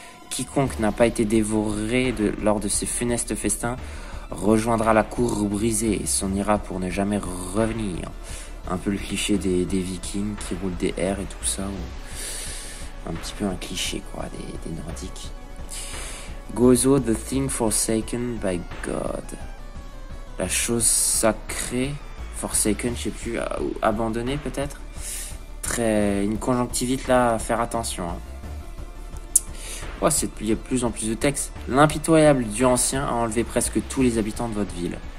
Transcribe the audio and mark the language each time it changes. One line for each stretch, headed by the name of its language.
French: Quiconque n'a pas été dévoré lors de ces funestes festins rejoindra la cour brisée et s'en ira pour ne jamais revenir. Un peu le cliché des vikings qui roulent des airs et tout ça. Un petit peu un cliché, quoi, des nordiques.
English: Gozo, the thing forsaken by God.
French: La chose sacrée, forsaken, je sais plus, abandonnée peut-être. Une conjonctivite là, à faire attention. Hein. Oh, il y a de plus en plus de textes. L'impitoyable dieu ancien a enlevé presque tous les habitants de votre ville.